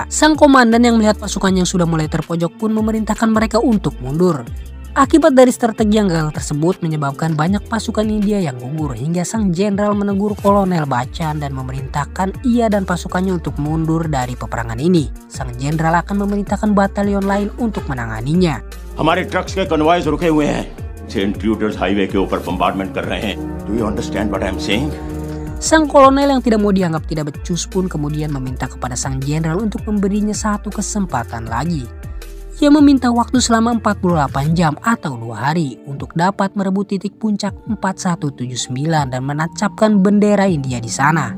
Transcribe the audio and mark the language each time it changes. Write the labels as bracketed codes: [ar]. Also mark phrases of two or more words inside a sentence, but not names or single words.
[id] Sang komandan yang melihat pasukan yang sudah mulai terpojok pun memerintahkan mereka untuk mundur. Akibat dari strategi yang gagal tersebut menyebabkan banyak pasukan India yang gugur hingga sang jenderal menegur Kolonel Bacan dan memerintahkan ia dan pasukannya untuk mundur dari peperangan ini. Sang jenderal akan memerintahkan batalion lain untuk menanganinya. [hi] हमारे ट्रक्स के कन्वॉयज रुके हुए हैं। [en] intruders highway [hi] के ऊपर बम्बार्डमेंट कर रहे हैं। [en] Do you understand what I am saying? [id] Sang kolonel yang tidak mau dianggap tidak becus pun kemudian meminta kepada sang jenderal untuk memberinya satu kesempatan lagi. Ia meminta waktu selama 48 jam atau 2 hari untuk dapat merebut titik puncak 4179 dan menancapkan bendera India di sana.